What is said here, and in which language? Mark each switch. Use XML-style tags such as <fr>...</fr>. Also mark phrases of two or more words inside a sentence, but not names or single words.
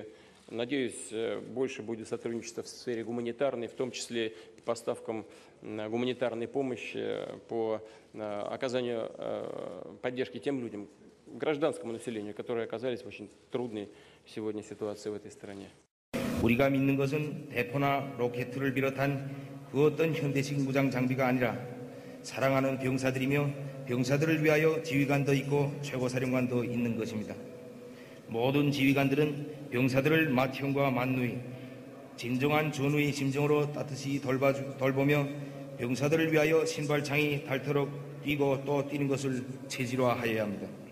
<ru>Надеюсь, больше будет сотрудничество в сфере гуманитарной, в том числе по поставкам гуманитарной помощи, по оказанию поддержки тем людям, гражданскому населению, которые оказались в очень трудной сегодня ситуации в этой стране.</ru> <ko>우리가 믿는 것은 대포나 로켓을 비롯한 그 어떤 현대식 무장 장비가 아니라 사랑하는 병사들이며 병사들을 위하여 지휘관도 있고 최고사령관도 있는 것입니다. 모든 지휘관들은 병사들을 맏형과 맏누이, 진정한 전우의 심정으로 따뜻이 돌보며 병사들을 위하여 신발창이 닳도록 뛰고 또 뛰는 것을 체질화하여야 합니다.</ko>